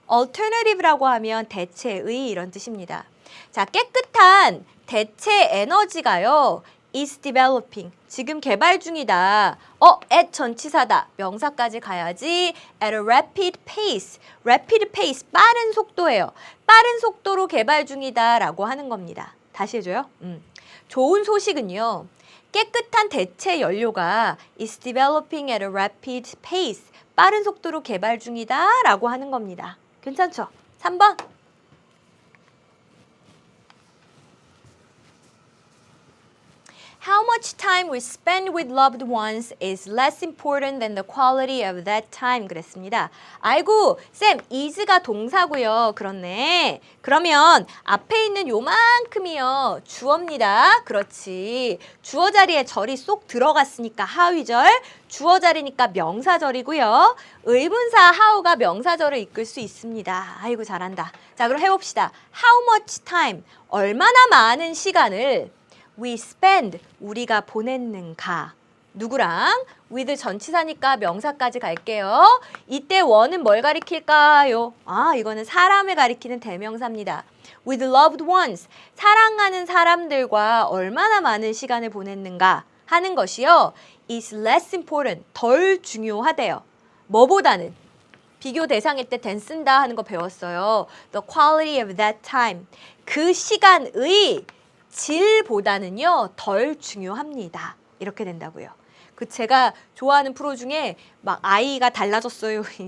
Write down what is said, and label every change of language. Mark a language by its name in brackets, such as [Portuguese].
[Korean] alternative라고 하면 대체의 이런 뜻입니다. 자, 깨끗한 대체 에너지가요. [English] is developing. [Korean] 지금 개발 중이다. at 전치사다. 명사까지 가야지. [English] at a rapid pace. rapid pace. [Korean] 빠른 속도예요. 빠른 속도로 개발 중이다 라고 하는 겁니다. 다시 해줘요. 좋은 소식은요. 깨끗한 대체 연료가 [English] is developing at a rapid pace. [Korean] 빠른 속도로 개발 중이다 라고 하는 겁니다. 괜찮죠? 3번. [English] How much time we spend with loved ones is less important than the quality of that time. [Korean] 그랬습니다. 아이고, 쌤, is가 동사고요. 그렇네. 그러면 앞에 있는 요만큼이요. 주어입니다. 그렇지. 주어 자리에 절이 쏙 들어갔으니까 하위절. 주어 자리니까 명사절이고요. 의문사 how가 명사절을 이끌 수 있습니다. 아이고, 잘한다. 자, 그럼 해봅시다. [English] How much time? [Korean] 얼마나 많은 시간을 [English] we spend, [Korean] 우리가 보냈는가. 누구랑? with 전치사니까 명사까지 갈게요. 이때 원은 뭘 가리킬까요? 아, 이거는 사람을 가리키는 대명사입니다. [English] with loved ones, [Korean] 사랑하는 사람들과 얼마나 많은 시간을 보냈는가 하는 것이요. [English] is less important, [Korean] 덜 중요하대요. 뭐보다는? 비교 대상일 때 than 쓴다 하는 거 배웠어요. [English] the quality of that time, [Korean] 그 시간의 질보다는요 덜 중요합니다. 이렇게 된다고요. 그 제가 좋아하는 프로 중에 막 아이가 달라졌어요.